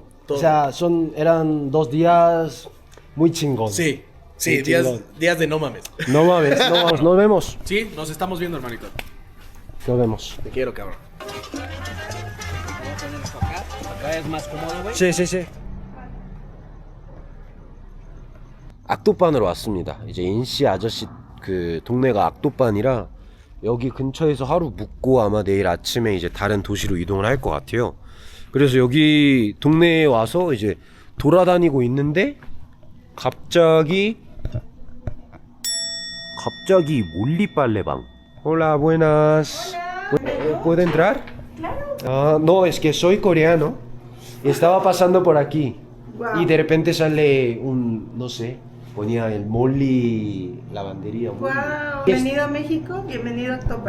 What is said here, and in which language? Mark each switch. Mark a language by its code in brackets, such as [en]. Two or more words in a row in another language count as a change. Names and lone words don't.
[es] O sea, eran 2 días muy chingón. Sí, Muy días chingón. de no mames. No mames, nos vemos. Sí, nos estamos viendo, hermanito. Nos vemos. Te quiero, cabrón. Acá es más cómodo, güey. Sí. [ko] 악도반으로 왔습니다. 이제 인시 아저씨 그 동네가 악도반이라 여기 근처에서 하루 묵고 아마 내일 아침에 이제 다른 도시로 이동을 할 것 같아요. 그래서 여기 동네에 와서 이제 돌아다니고 있는데 갑자기 갑자기 몰리빨래방. [es] Hola, buenas. ¿Puedo entrar? Claro. No, es que soy coreano y estaba pasando por aquí. Wow. Y de repente sale un, no sé, ponía el Molly lavandería. Wow, bienvenido a México, bienvenido a October.